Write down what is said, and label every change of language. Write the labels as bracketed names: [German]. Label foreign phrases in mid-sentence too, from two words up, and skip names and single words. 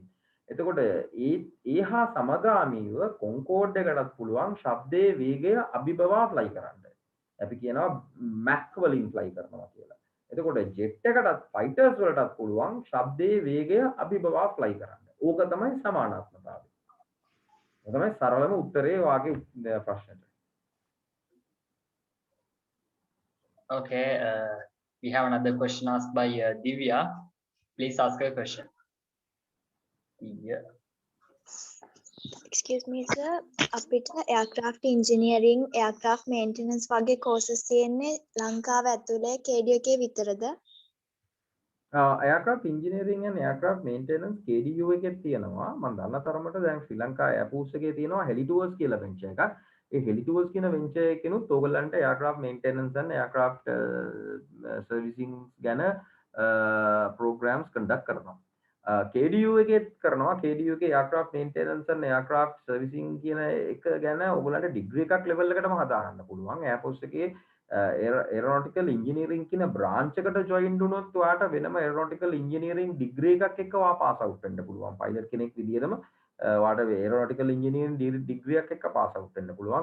[Sinhala] එතකොට ඒහා සමගාමීව Concorde එකටත් පුළුවන් ශබ්දයේ වේගය අභිබවා ෆ්ලයි කරන්න. අපි කියනවා මැක් වලින් ෆ්ලයි කරනවා කියලා. එතකොට ජෙට් එකටත් ෆයිටර්ස් වලටත් පුළුවන් ශබ්දයේ වේගය අභිබවා ෆ්ලයි කරන්න. ඕක තමයි සමානාත්මතාවය. ඒක තමයි සරලම උත්තරේ වාගේ ප්‍රශ්නෙට. [English] Okay, we have another question asked by Divya. Please ask your question. Yeah. Excuse me, sir. [Sinhala] අපිට [English] aircraft engineering, aircraft maintenance [Sinhala] වගේ courses තියෙන්නේ ලංකාව ඇතුලේ KDU එකේ විතරද? [English] aircraft engineering and aircraft maintenance [Sinhala] KDU එකේ තියෙනවා. මම දන්න තරමට දැන් ශ්‍රී ලංකා Airforce එකේ තියෙනවා [English] heli tours [Sinhala] කියලා venture එකක්. ඒ [English] heli tours [Sinhala] කියන venture එකෙනුත් ඕගලන්ට [English] aircraft maintenance and aircraft servicing [Sinhala] ගැන [English] programs conduct [Sinhala] කරනවා. KDU එකේත් කරනවා. KDU එකේ [English] aircraft maintenance and aircraft servicing [Sinhala] කියන එක ගැන ඕගලන්ට degree එකක් level එකටම හදාගන්න පුළුවන්. Airforce එකේ [English] aeronautical engineering [Sinhala] කියන branch එකට join වුණොත් ඔයාට වෙනම [English] aeronautical engineering degree [Sinhala] එකක් එක්ක ඔයා [English] pass out [Sinhala] වෙන්න පුළුවන්. pilot කෙනෙක් විදිහටම ඔයාට [English] aeronautical engineering degree [Sinhala] එකක් එක්ක [English] pass out [Sinhala] වෙන්න පුළුවන්.